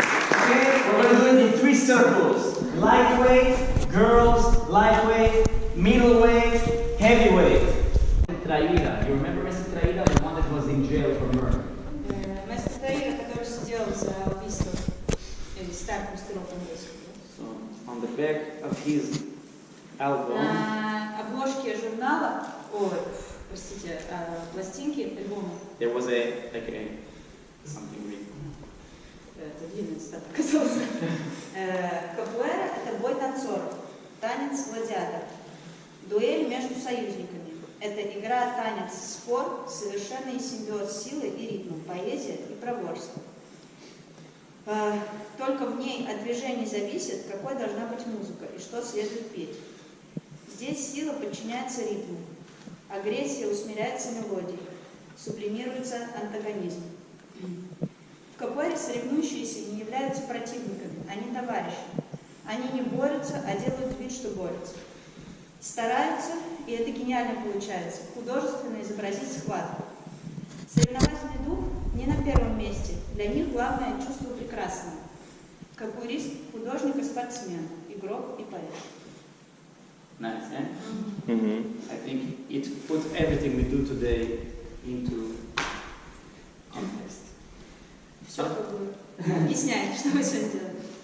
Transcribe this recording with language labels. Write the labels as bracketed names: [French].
[English] Okay, we're going to do it in 3 circles. Lightweight, girls, lightweight, middleweight, heavyweight. Traíra, you remember Mr. Traíra, the one that was in jail for murder? [Russian] Мастер Таира, который сидел за убийство или старых мастеров английского. [English] So, on the back of his album, [Russian] На обложке журнала, простите, пластинки, альбома, [English] there was something written. [Russian] это длинная цитата оказалась. Капоэра – это бой танцоров, танец гладиатор, дуэль между союзниками. Это игра, танец, спор, совершенный симбиоз силы и ритма, поэзия и проворство. Только в ней от движений зависит, какой должна быть музыка и что следует петь. Здесь сила подчиняется ритму, агрессия усмиряется мелодией, сублимируется антагонизм. В капоэре соревнующиеся не являются противниками, они товарищи. Они не борются, а делают вид, что борются. Стараются, и это гениально получается, художественно изобразить схватку. Соревновательный дух не на первом месте, для них главное чувство прекрасного. Капоэрист – художник и спортсмен, игрок и поэт. [English] Nice, eh? I think it puts everything we do today into context. [Russian] Все как бы объясняет, что мы сегодня делаем.